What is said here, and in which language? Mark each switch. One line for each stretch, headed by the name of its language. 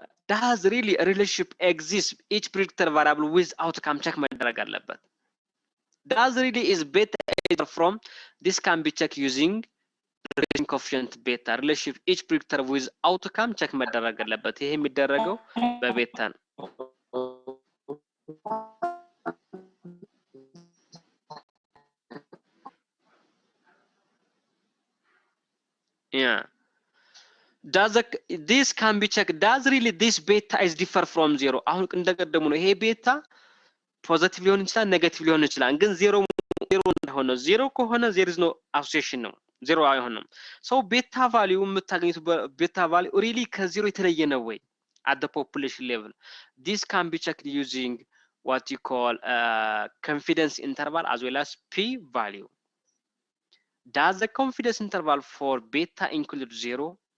English: does really a relationship exist each predictor variable with outcome check
Amharic: መደረግ አለበት።
English: does really is beta from this can be checked using relation coefficient beta relationship each predictor with outcome check መደረግ አለበት።
Amharic: ይሄ የሚደረገው በቤታ ነው።
English: Yeah. This can be checked. Does really this beta is differ from zero?
Amharic: አሁን እንደቀደሙ ነው። ይሄ ቤታ ፖዚቲቭ ሊሆን ይችላል፣ ኔጌቲቭ ሊሆን ይችላል። ግን ዜሮ እንደሆነ ዜሮ ከሆነ
English: there is no association
Amharic: ነው። ዜሮ አይሆንም። ሶ ቤታ ቫልዩ የምታገኙት ቤታ ቫልዩ really ከዜሮ የተለየ ነው ወይ?
English: At the population level. This can be checked using what you call confidence interval as well as p value. Does the confidence interval for beta include zero?